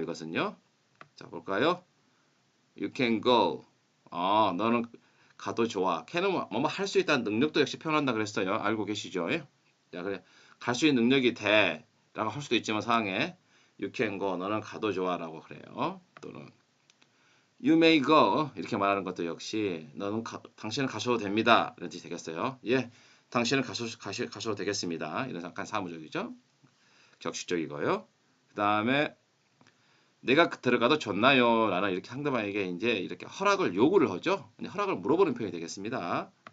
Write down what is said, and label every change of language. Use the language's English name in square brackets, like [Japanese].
[Korean] 이것은요. 자, 볼까요? [English] You can go. [Korean] 너는 가도 좋아. can은 뭐뭐 할 수 있다는 능력도 역시 표현한다 그랬어요. 알고 계시죠? 예? 자, 그래. 갈 수 있는 능력이 돼. 라고 할 수도 있지만 상황에 [English] you can go. [Korean] 너는 가도 좋아라고 그래요. [English] 또는 you may go. [Korean] 이렇게 말하는 것도 역시 당신은 가셔도 됩니다. 이런 뜻이 되겠어요. 예. 당신은 가셔도 되겠습니다. 이런 약간 사무적이죠? 격식적이고요. 그 다음에 내가 들어가도 좋나요? 라는 이렇게 상대방에게 이제 이렇게 허락을 요구를 하죠. 허락을 물어보는 표현이 되겠습니다.